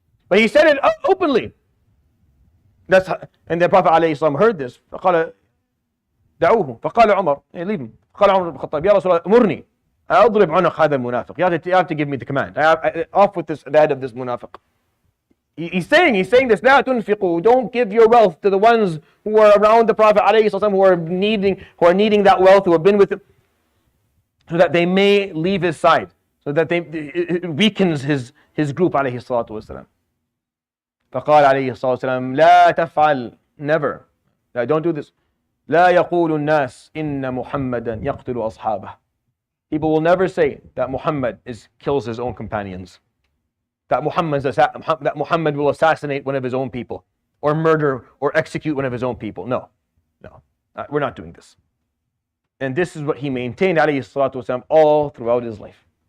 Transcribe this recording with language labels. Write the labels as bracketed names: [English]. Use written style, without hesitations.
[English] But he said it openly. And the Prophet ﷺ heard this. [Arabic] فقال دعوه. فقال عمر, [English] leave him. [Arabic] قال عمر بن الخطاب, يا رسول الله أمرني أضرب عنق هذا المنافق. [English] You have to give me the command. Off with the head of this munafiq. He's saying this. [Arabic] لا تنفقوا, [English] don't give your wealth to the ones who are around the Prophet ﷺ, who are needing that wealth, who have been with him, so that they may leave his side, so that it weakens his group [Arabic] عليه الصلاة والسلام. فقال عليه الصلاة والسلام لا تفعل, [English] never, don't do this. [Arabic] لا يقول الناس إن محمدا يقتل أصحابه. [English] People will never say that Muhammad kills his own companions. That Muhammad will assassinate one of his own people, or murder or execute one of his own people. No, we're not doing this. And this is what he maintained alayhi salatu wasalam all throughout his life.